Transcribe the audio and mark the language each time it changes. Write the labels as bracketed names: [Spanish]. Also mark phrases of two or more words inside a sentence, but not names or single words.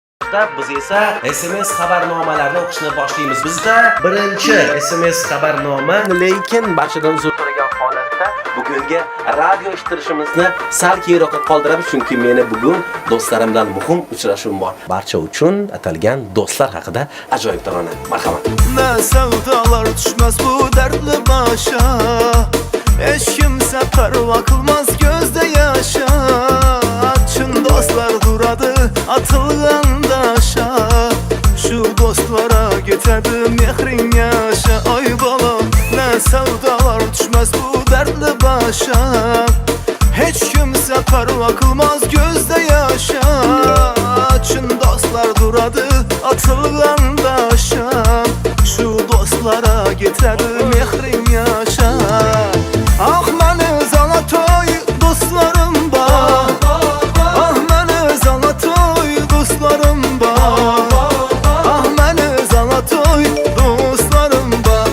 [Uzbek] vaqtda biz esa SMS xabarnomalarni o'qishni boshlaymiz. Bizda birinchi SMS xabarnoma, lekin barchadan zo'r turgan holatda bugungi radio eshittirishimizni sal keyinroqqa qoldiramiz, chunki meni bugun do'stlarim bilan muhim uchrashuvim bor. Barcha uchun atalgan do'stlar haqida ajoyib tarona. Marhamat. [Turkmen] Ne sevdalar düşmez bu dertli başa, hiç kimse perva kılmaz gözde yaşa. Çın dostlar duradı atılgan daşa, şu dostlara getirdi mehrin yaşa. Ay bala ne sevdalar düşmez bu dertli başa, hiç kimse perva kılmaz gözde yaşa. Çın dostlar duradı atılgan daşa, şu dostlara getirdi mehrin yaşa. [Azerbaijani] Ah məni Zalatoy dostlarım var, ah məni Zalatoy dostlarım var, ah məni Zalatoy dostlarım var.